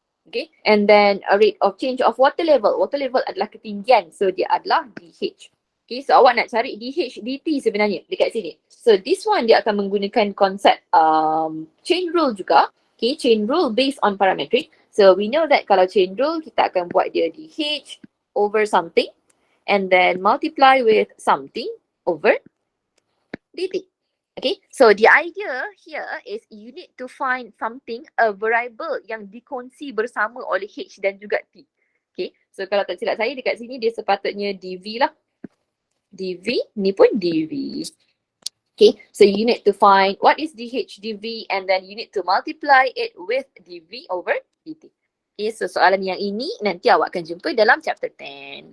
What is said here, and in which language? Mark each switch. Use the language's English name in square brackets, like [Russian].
[English] Okay, and then a rate of change of water level. [Malay] Water level adalah ketinggian, so dia adalah dh. Okay, so awak nak cari dh dt sebenarnya dekat sini. [English] So this one [Malay] dia akan menggunakan konsep chain rule juga. [English] Okay, chain rule based on parametric. So we know that [Malay] kalau [English] chain rule [Malay] kita akan buat dia [English] dh over something and then multiply with something over dt. Okay, so the idea here is you need to find something, a variable [Malay] yang dikongsi bersama oleh h dan juga t. Okay, so kalau tak silap saya dekat sini dia sepatutnya dv lah. dv, ni pun dv. [English] Okay, so you need to find what is dh dv and then you need to multiply it with dv over dt. [Malay] Okay, so soalan yang ini nanti awak akan jumpa dalam chapter 10.